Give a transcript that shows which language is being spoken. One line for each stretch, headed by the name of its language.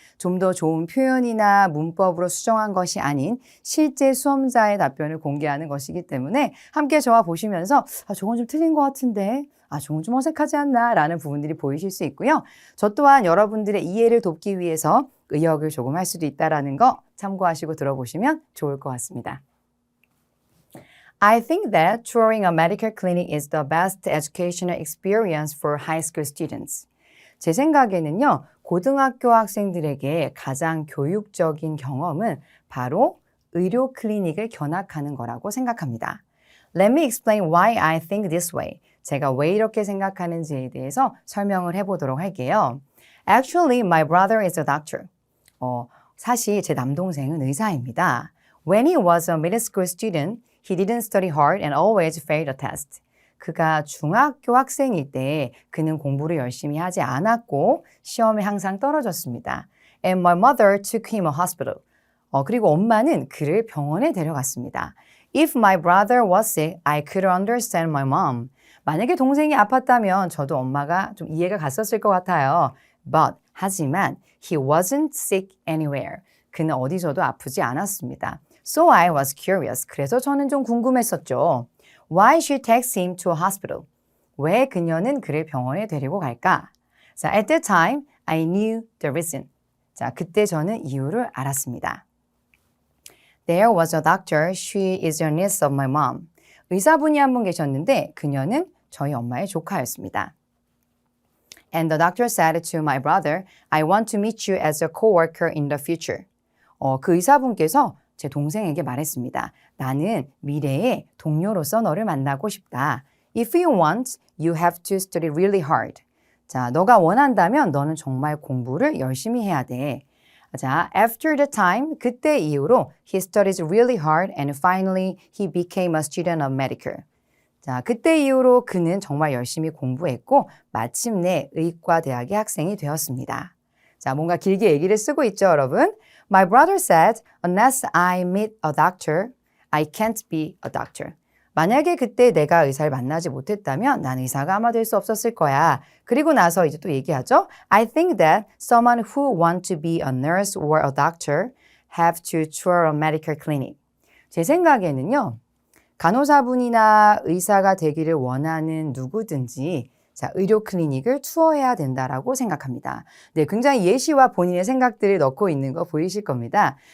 Korean: 좀 더 좋은 표현이나 문법으로 수정한 것이 아닌 실제 수험자의 답변을 공개하는 것이기 때문에 함께 저와 보시면서 저건 좀 틀린 것 같은데 저건 좀 어색하지 않나 라는 부분들이 보이실 수 있고요. 저 또한 여러분들의 이해를 돕기 위해서 의역을 조금 할 수도 있다는 거 참고하시고 들어보시면 좋을 것 같습니다.
English: I think that touring a medical clinic is the best educational experience for high school students.
Korean: 제 생각에는요, 고등학교 학생들에게 가장 교육적인 경험은 바로 의료 클리닉을 견학하는 거라고 생각합니다.
English: Let me explain why I think this way.
Korean: 제가 왜 이렇게 생각하는지에 대해서 설명을 해보도록 할게요.
English: Actually, my brother is a doctor.
Korean: 사실 제 남동생은 의사입니다.
English: When he was a middle school student, he didn't study hard and always failed a test.
Korean: 그가 중학교 학생일 때 그는 공부를 열심히 하지 않았고 시험에 항상 떨어졌습니다.
English: And my mother took him to hospital.
Korean: 그리고 엄마는 그를 병원에 데려갔습니다.
English: If my brother was sick, I could understand my mom.
Korean: 만약에 동생이 아팠다면 저도 엄마가 좀 이해가 갔었을 것 같아요.
English: But
Korean: 하지만
English: he wasn't sick anywhere.
Korean: 그는 어디서도 아프지 않았습니다.
English: So I was curious.
Korean: 그래서 저는 좀 궁금했었죠.
English: Why she takes him to a hospital?
Korean: 왜 그녀는 그를 병원에 데리고 갈까?
English: 자, at that time, I knew the reason.
Korean: 자, 그때 저는 이유를 알았습니다.
English: There was a doctor. She is a niece of my mom.
Korean: 의사분이 한 분 계셨는데 그녀는 저희 엄마의 조카였습니다.
English: And the doctor said to my brother, I want to meet you as a coworker in the future.
Korean: 그 의사분께서 제 동생에게 말했습니다. 나는 미래의 동료로서 너를 만나고 싶다.
English: If you want, you have to study really hard.
Korean: 자, 너가 원한다면 너는 정말 공부를 열심히 해야 돼.
English: 자, after the time,
Korean: 그때 이후로
English: he studied really hard and finally he became a student of medical.
Korean: 자, 그때 이후로 그는 정말 열심히 공부했고 마침내 의과대학의 학생이 되었습니다. 자, 뭔가 길게 얘기를 쓰고 있죠, 여러분?
English: My brother said, unless I meet a doctor, I can't be a doctor.
Korean: 만약에 그때 내가 의사를 만나지 못했다면 난 의사가 아마 될 수 없었을 거야. 그리고 나서 이제 또 얘기하죠.
English: I think that someone who want to be a nurse or a doctor have to tour a medical clinic.
Korean: 제 생각에는요. 간호사분이나 의사가 되기를 원하는 누구든지 자, 의료 클리닉을 투어해야 된다라고 생각합니다. 네, 굉장히 예시와 본인의 생각들을 넣고 있는 거 보이실 겁니다.